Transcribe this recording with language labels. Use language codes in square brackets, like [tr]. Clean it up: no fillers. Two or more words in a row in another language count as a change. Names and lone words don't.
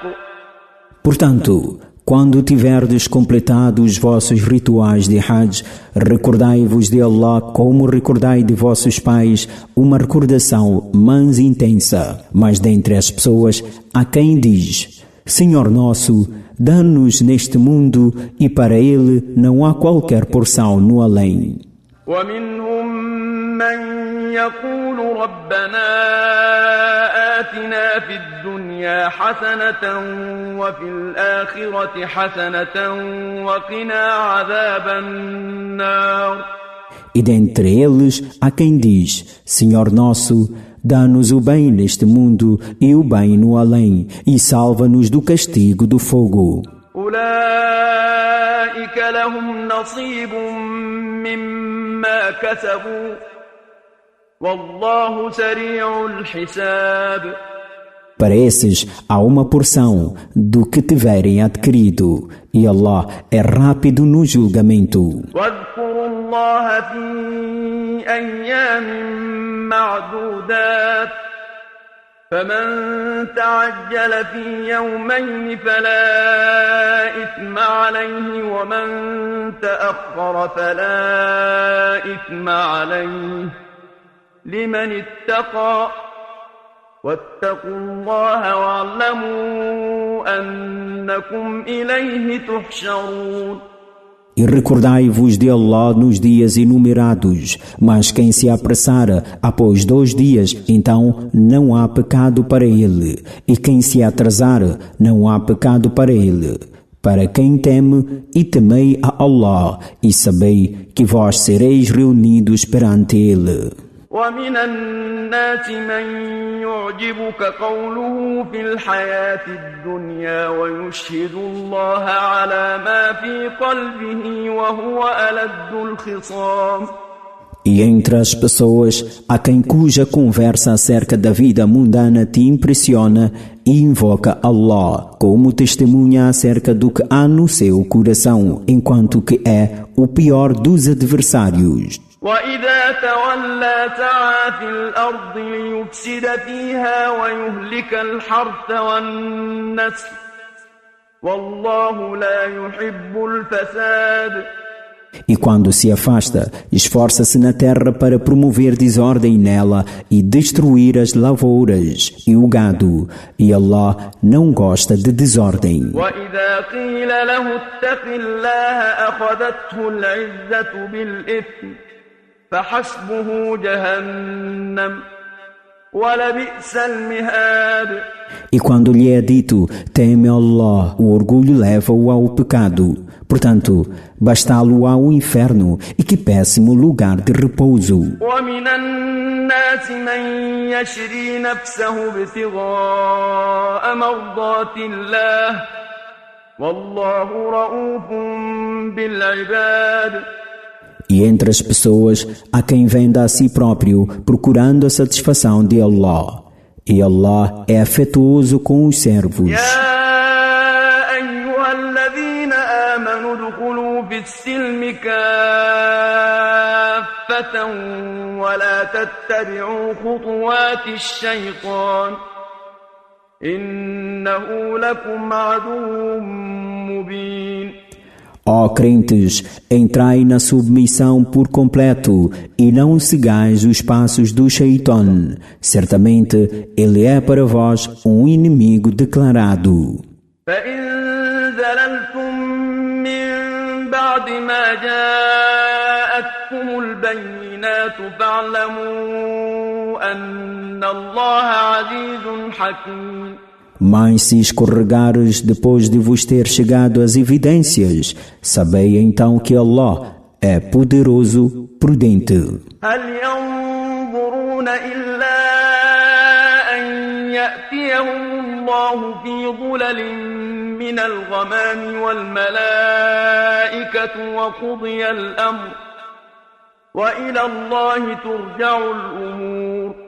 [pt] Portanto, quando tiverdes completado os vossos rituais de Hajj, recordai-vos de Allah como recordai de vossos pais, uma recordação mais intensa. Mas dentre as pessoas há quem diz: Senhor nosso, dá-nos neste mundo e para ele não há qualquer porção no além. [ar] ومنهم من يقول ربنا آتنا في الدنيا حسنة وفي الآخرة حسنة وقنا عذاب النار. [pt] E dentre eles há quem diz: Senhor nosso, dá-nos o bem neste mundo e o bem no além, e salva-nos do castigo do fogo. [ar] أولئك لهم نصيب مما كسبوا والله سريع الحساب. [pt] Para esses há uma porção do que tiverem adquirido, e Allah é rápido no julgamento. [ar] واذكروا الله في أيام معدودات فمن تعجل في يومين فلا إثم عليه ومن تأخر فلا إثم عليه لمن اتقى واتقوا الله واعلموا أنكم إليه تحشرون. [pt] E recordai-vos de Allah nos dias enumerados, mas quem se apressar após 2 dias, então não há pecado para ele, e quem se atrasar, não há pecado para ele. Para quem teme, e temei a Allah, e sabei que vós sereis reunidos perante ele. [ar] ومن الناس من يعجبك قوله في الحياة الدنيا ويشهد الله على ما في قلبه وهو ألد الخصام. [pt] E entre as pessoas, há quem cuja conversa acerca da vida mundana te impressiona e invoca Allah como testemunha acerca do que há no seu coração, enquanto que é o pior dos adversários. [ar] وإذا تولى سعى في الأرض ليفسد فيها ويهلك الحرث والنسل والله لا يحب الفساد. [pt] E quando se afasta, esforça-se na terra para promover desordem nela e destruir as lavouras e o gado, e Allah não gosta de desordem. [ar] وإذا قيل له اتق الله أخذته العزة بالإثم فحسبه جهنم ولبئس المهاد. [pt] E quando lhe é dito, teme Allah, o orgulho leva-o ao pecado. Portanto, bastá-lo-á o inferno, e que péssimo lugar de repouso. [ar] ومن الناس من يشري نفسه ابتغاء مرضات الله والله رؤوف بالعباد. [pt] E entre as pessoas há quem venda a si próprio, procurando a satisfação de Allah. E Allah é afetuoso com os servos. [ar] يا أيها الذين آمنوا ادخلوا في السلم كافة ولا تتبعوا خطوات الشيطان إنه لكم عدو مبين. [pt] Ó crentes, entrai na submissão por completo e não sigais os passos do Shaitan. Certamente, ele é para vós um inimigo declarado. [ar] فإن زللتم من بعد ما جاءتكم البينات فاعلموا أن الله عزيز حكيم. [pt] Mas se escorregares depois de vos ter chegado as evidências, sabei então que Allah é poderoso, prudente. [ar] هل ينظرون إلا أن يأتيهم الله في ظلل من الغمام والملائكة وقضي الأمر وإلى الله ترجع الأمور.